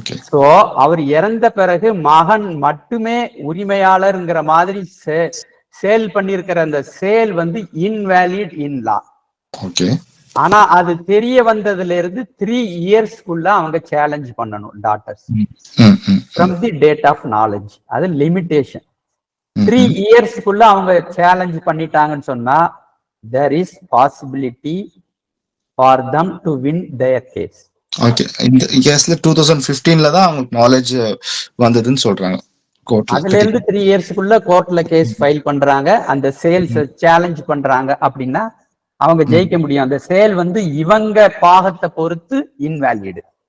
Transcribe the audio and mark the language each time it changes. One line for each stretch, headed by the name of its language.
Tamil: So அவர் இறந்த பிறகு மகன் மட்டுமே உரிமையாளர்ங்கிற மாதிரி சேல் பண்ணிருக்கிற அந்த சேல் வந்து
English: Invalid in law.
Tamil: ஆனா அது தெரிய வந்ததுல இருந்து 3 இயர்ஸ்க்குள்ள அவங்க சேலஞ்ச் பண்ணணும்
English: Daughters from the date of knowledge.
Tamil: அது லிமிடேஷன். 3 இயர்ஸ்க்குள்ள அவங்க சேலஞ்ச் பண்ணிட்டாங்கன்னு சொன்னா
English: there is possibility for them to win their case.
Tamil: Okay. இந்த கேஸ்ல 2015ல தான் அவங்க நாலேஜ் வந்ததுன்னு சொல்றாங்க கோர்ட்ல. அதுல இருந்து 3 இயர்ஸ்க்குள்ள கோர்ட்ல கேஸ் ஃபைல் பண்றாங்க. அந்த சேல்ஸ் சேலஞ்ச் பண்றாங்க அப்படின்னா அவங்க ஜெயிக்க முடியும். அந்த சேல் வந்து இவங்க பாகத்தை பொறுத்து இன்வேலிட்.